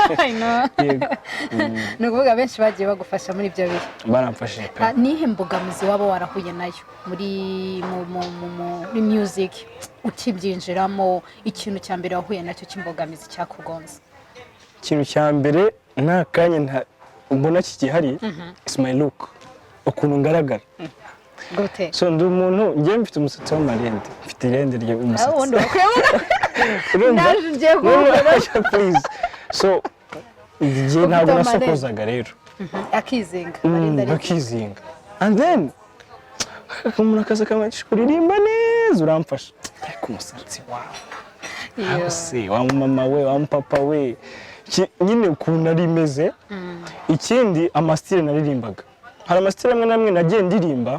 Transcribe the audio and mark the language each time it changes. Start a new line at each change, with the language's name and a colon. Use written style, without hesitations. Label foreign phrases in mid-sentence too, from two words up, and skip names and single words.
Kinyarwanda: ni ukuvuga benshi bagiye bagufasha muri ibyo bihe baramfashije pe nihe mbogamizi waba warahuye nayo muri music ukibyinjiramo ikintu cya mbere wahuye nacyo cy'imbogamizi cyakugonze ikintu cya mbere nta kanya mbona kigihari
English: is my look
Kinyarwanda: ukuntu ngaragara gute so ndi umuntu ngiye mfite umusatsi w'amarende mfite irende ry'umusatsi ubundi naje ngiye kubona
English: please so
Kinyarwanda: igihe ntabwo nasokozaga rero akizinga akizinga
English: and then
Kinyarwanda: umuntu akaza akamugisha uririmba neza uramfasha ariko umusatsi wawe se wa mama we wa papa we nyine ukuntu ari meze ikindi amasitire naririmbaga hari amasitire amwe namwe nagiye ndirimba